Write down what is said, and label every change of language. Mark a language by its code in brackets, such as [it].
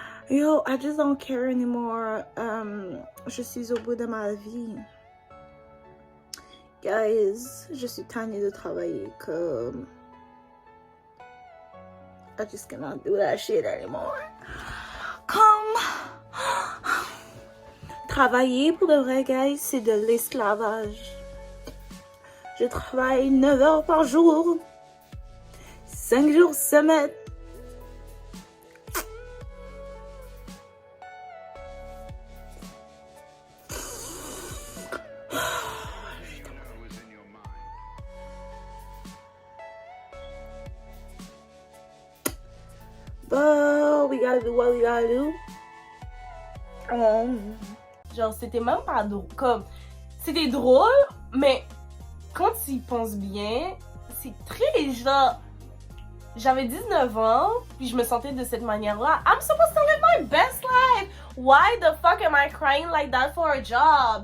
[en] Yo, I just don't care anymore. [fr] Je suis au bout de ma vie. Guys, je suis tannée de travailler comme... [en] I just cannot do that shit anymore. [fr] Comme travailler pour de vrai, guys, c'est de l'esclavage. Je travaille 9 heures par jour, 5 jours semaine. [en] But we gotta do what we gotta do. [fr] Genre, c'était même pas drôle. Comme, c'était drôle, mais quand tu y penses bien, c'est très genre. J'avais 19 ans, puis je me sentais de cette manière-là. [en] I'm supposed to live my best life. Why the fuck am I crying like that for a job?